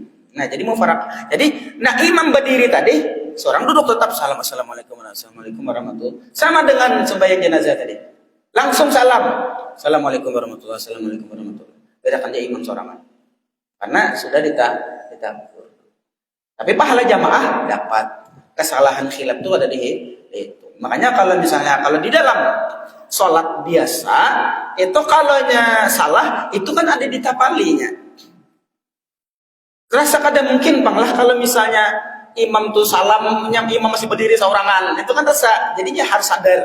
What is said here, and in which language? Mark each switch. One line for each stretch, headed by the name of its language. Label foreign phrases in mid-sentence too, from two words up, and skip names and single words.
Indonesian: Nah jadi mufarak. Jadi nah imam berdiri tadi, seorang duduk tetap salam
Arabic: assalamualaikum warahmatullahi.
Indonesian: Sama dengan sembahyang jenazah tadi. Langsung salam.
Arabic: Assalamualaikum warahmatullahi wabarakatuh.
Indonesian: Bedakan dia imam sorangan. Karena sudah ditakur. Tapi pahala jamaah dapat. Kesalahan khilaf itu ada di itu. Makanya kalau misalnya kalau di dalam sholat biasa itu kalaunya salah itu kan ada di tapalinya. Terasa kadang mungkin bang lah kalau misalnya imam tuh salamnya imam masih berdiri seorangan itu kan terasa jadinya harus sadar.